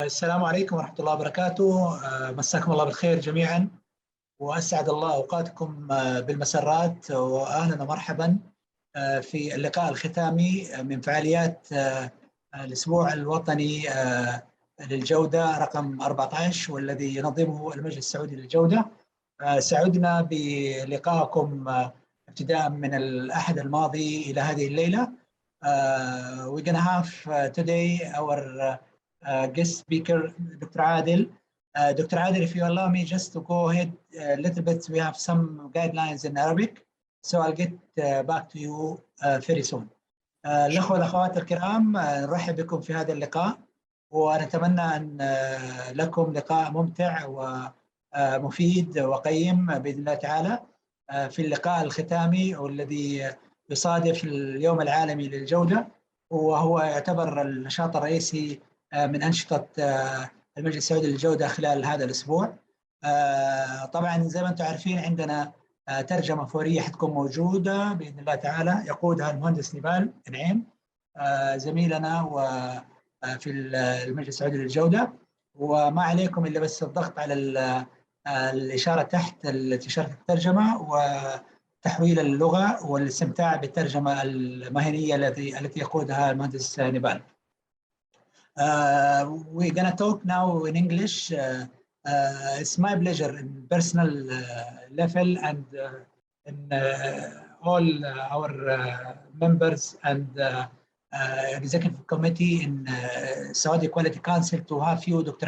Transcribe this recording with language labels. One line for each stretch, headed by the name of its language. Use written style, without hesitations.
Arabic: السلام عليكم ورحمة الله وبركاته. مساكم الله بالخير جميعا، وأسعد الله أوقاتكم بالمسرات، وأهلا ومرحبا في اللقاء الختامي من فعاليات الأسبوع الوطني للجودة رقم 14، والذي ينظمه المجلس السعودي للجودة. سعدنا بلقائكم ابتداء من الأحد الماضي إلى هذه الليلة.
English: We're going to have today our guest speaker, Dr. Adil. Dr. Adil, if you allow me just to go ahead a little bit, we have some guidelines in Arabic, so I'll get back to you very soon.
Arabic: الأخوة والأخوات الكرام، نرحب بكم في هذا اللقاء، ونتمنى أن لكم لقاء ممتع ومفيد وقيم بإذن الله تعالى في اللقاء الختامي، والذي يصادف اليوم العالمي للجودة، وهو يعتبر النشاط الرئيسي من أنشطة المجلس السعودي للجودة خلال هذا الأسبوع. طبعا زي ما أنتم عارفين عندنا ترجمة فورية حتكون موجودة بإذن الله تعالى، يقودها المهندس نبال نعيم زميلنا وفي المجلس السعودي للجودة. وما عليكم إلا بس الضغط على الإشارة تحت التي شرحت الترجمة وتحويل اللغة والاستمتاع بالترجمة المهنية التي يقودها المهندس نبال.
English: We're going to talk now in English. It's my pleasure in personal level and in all our members and executive committee in Saudi Quality Council to have you, Dr.